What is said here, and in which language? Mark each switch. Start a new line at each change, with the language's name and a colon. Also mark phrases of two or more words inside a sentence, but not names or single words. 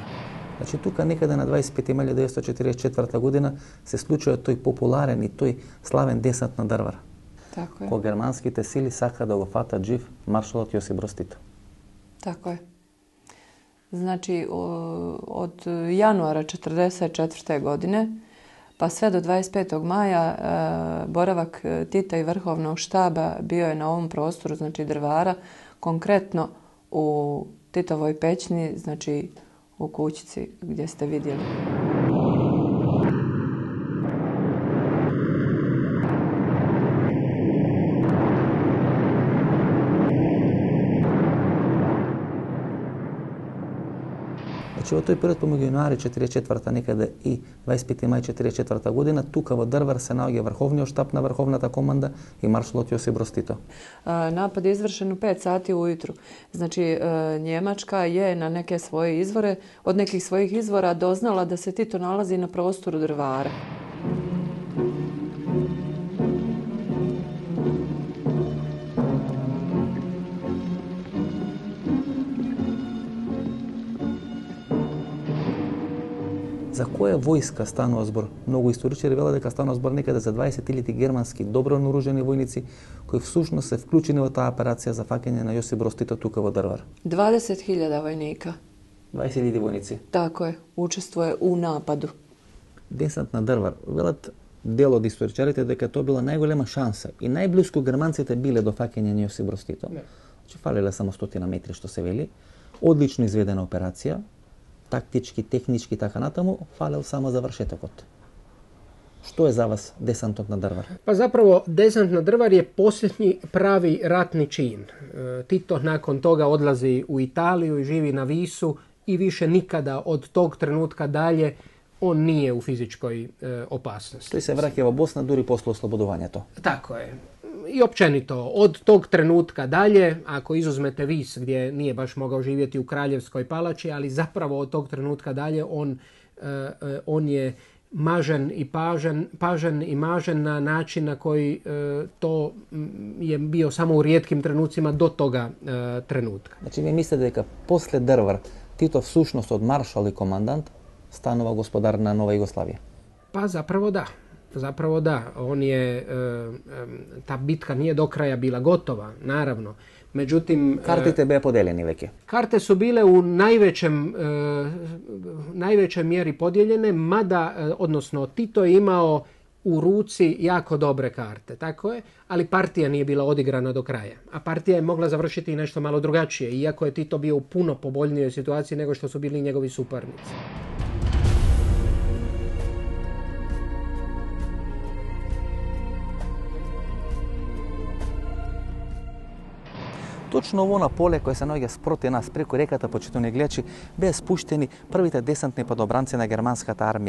Macedonian: Значи тука некаде на 25 мај 1944 година се случува тој популарен и тој славен десант на Дрвар. Тако е. Кога германските сили сака да го фатат жив маршалот Јосип Броз Тито. Тако е. Значи, од јануара 1944.
Bosnian: godine pa sve do 25. maja boravak Tita i Vrhovnog štaba bio je na ovom prostoru, znači Drvara, konkretno u Titovoj pećini, znači u kućici gdje ste vidjeli.
Macedonian: Значи, во тој период помеѓу јануари 44 некаде и 25 мај 44 година, тука во Дрвар се наоѓа Врховниот штаб на Врховната команда и маршалот Јосип Броз Тито.
Bosnian: Napad je izvršen u 5 sati ujutru. Znači, Njemačka je na neke svoje izvore, od nekih svojih izvora doznala da se Tito nalazi na prostoru Drvara.
Macedonian: За која војска станува збор? Многу историчари велат дека станува збор некаде за 20.000 германски добро наоружени војници кои всушност се вклучени во таа операција за фаќање на Јосип Броз Тито тука во Дрвар.
Bosnian: 20.000 vojnika.
Macedonian: 20.000 војници.
Bosnian: Tako je, učestvuje u napadu.
Macedonian: Десант на Дрвар. Велат дел од историчарите дека тоа била најголема шанса и најблиску германците биле до фаќање на Јосип Броз Тито. Значи фалеле само 100 метри што се вели. Одлично изведена операција. Тактички, технички и така натаму, фалел само завршетокот. Што е за вас десантот на Дрвар?
Croatian: Pa zapravo desant na Drvar je posljednji pravi ratni čin. Tito nakon toga odlazi u Italiju i živi na Visu i više nikada od tog trenutka dalje on nije u fizičkoj opasnosti.
Macedonian: Тој се враќа во Босна дури после ослободувањето.
Croatian: Tako je. I općenito, od tog trenutka dalje, ako izuzmete Vis gdje nije baš mogao živjeti u Kraljevskoj palači, ali zapravo od tog trenutka dalje on je pažen i mažen na način na koji to je bio samo u rijetkim trenucima do toga trenutka.
Macedonian: Значи ви мислите дека после Дрвар Тито всушност од маршал и командант станува господар на Нова Југославија?
Croatian: Pa zapravo da. Zapravo da, ta bitka nije do kraja bila gotova, naravno. Međutim...
Macedonian: Картите беа поделени веќе.
Croatian: Karte su bile u najvećoj mjeri podijeljene, mada, odnosno Tito je imao u ruci jako dobre karte, tako je, ali partija nije bila odigrana do kraja. A partija je mogla završiti i nešto malo drugačije, iako je Tito bio u puno povoljnijoj situaciji nego što su bili njegovi suparnici.
Macedonian: Точно во на поле кој се наоѓа спроти нас преку реката, почитувани гледачи, беа спуштени првите десантни падобранци на германската армија.